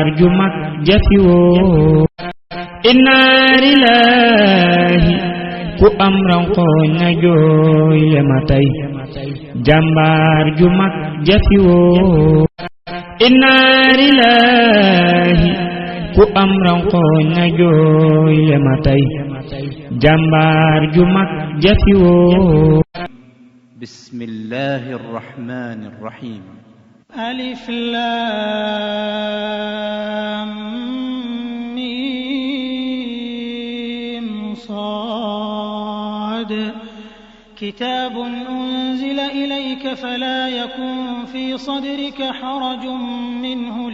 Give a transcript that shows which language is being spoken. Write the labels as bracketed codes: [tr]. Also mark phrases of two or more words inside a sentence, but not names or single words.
[wo] ju mag jafi woo [ar] إنا لله [wo] ku am rankoñ na jooy le ma tey jàmbaar ju mag jafi woo [ar] إنا لله [wo] ku am rankoñ na jooy le ma tey jàmbaar ju mag jafi woo [ar] بسم الله الرحمن الرحيم ألف لام ميم صاد كتاب أنزل إليك فلا يكن في صدرك حرج منه